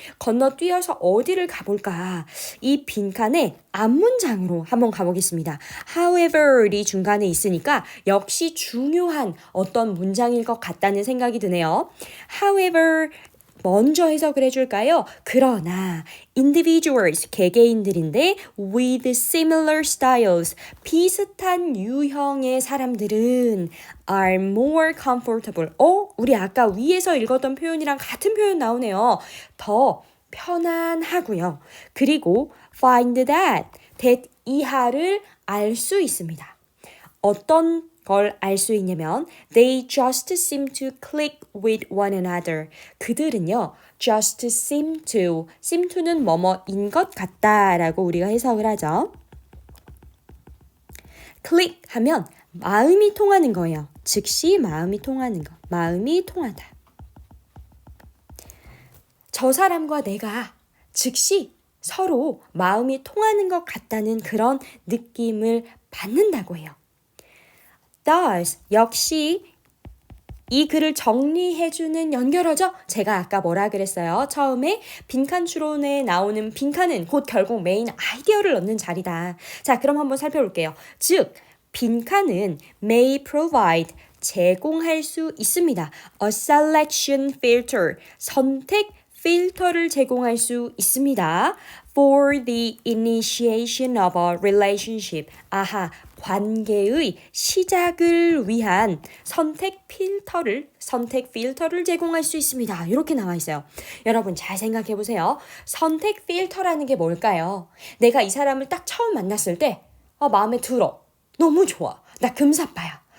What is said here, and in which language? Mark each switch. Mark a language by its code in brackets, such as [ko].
[ko] 건너뛰어서 어디를 가볼까? 이 빈칸에 앞문장으로 한번 가보겠습니다. However이 중간에 있으니까 역시 중요한 어떤 문장일 것 같다는 생각이 드네요. However 먼저 해석을 해줄까요? 그러나 individuals, 개개인들인데 [en] with similar styles, [ko] 비슷한 유형의 사람들은 [en] are more comfortable. [ko] 우리 아까 위에서 읽었던 표현이랑 같은 표현 나오네요. 더 편안하고요. 그리고 [en] find that [ko] 이하를 알 수 있습니다. 어떤 걸 알 수 있냐면 [en] they just seem to click with one another. [ko] 그들은요 [en] just seem to [ko] 는 뭐뭐인 것 같다라고 우리가 해석을 하죠. click 하면 마음이 통하는 거예요. 즉시 마음이 통하는 거. 마음이 통하다. 저 사람과 내가 즉시 서로 마음이 통하는 것 같다는 그런 느낌을 받는다고 해요. Thus, 역시 이 글을 정리해주는 연결어죠. 제가 아까 뭐라 그랬어요? 처음에 빈칸 추론에 나오는 빈칸은 곧 결국 메인 아이디어를 넣는 자리다. 자, 그럼 한번 살펴볼게요. 즉, 빈칸은 [en] may provide, [ko] 제공할 수 있습니다. [en] A selection filter, [ko] 선택 필터를 제공할 수 있습니다. [en] For the initiation of a relationship. [ko] 관계의 시작을 위한 선택 필터를 제공할 수 있습니다. 이렇게 나와 있어요. 여러분 잘 생각해 보세요. 선택 필터라는 게 뭘까요? 내가 이 사람을 딱 처음 만났을 때 마음에 들어. 너무 좋아. 나 금사빠야.